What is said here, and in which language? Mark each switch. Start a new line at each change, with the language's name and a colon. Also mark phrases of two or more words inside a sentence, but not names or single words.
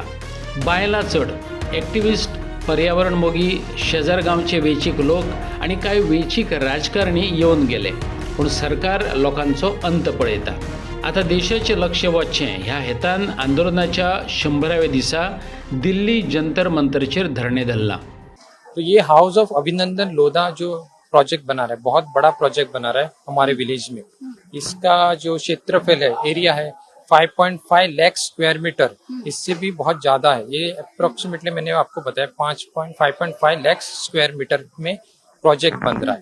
Konkani: बायलां चड, एक्टिविस्ट, पर्यावरण मोगी, शेजार गांवचे वेंचीक लोक आणि कांय वेंचीक राजकारणी येवन गेले, पूण सरकार लोकांचो अंत पळयता। आता देशाचे लक्ष वचचें ह्या हेतान आंदोलनाच्या 100व्या दिसा दिल्ली जंतर मंतरचेर धरणे धरला।
Hindi: तो ये हाउस ऑफ अभिनंदन लोधा जो प्रोजेक्ट बना रहा है, बहुत बड़ा प्रोजेक्ट बना रहा है हमारे विलेज में। इसका जो क्षेत्रफल है, एरिया है 5.5 लाख
English: square meter,
Hindi: इससे भी बहुत ज्यादा है। ये अप्रोक्सीमेटली मैंने आपको बताया 5.5 लाख
English: square meter
Hindi: में प्रोजेक्ट बन रहा है।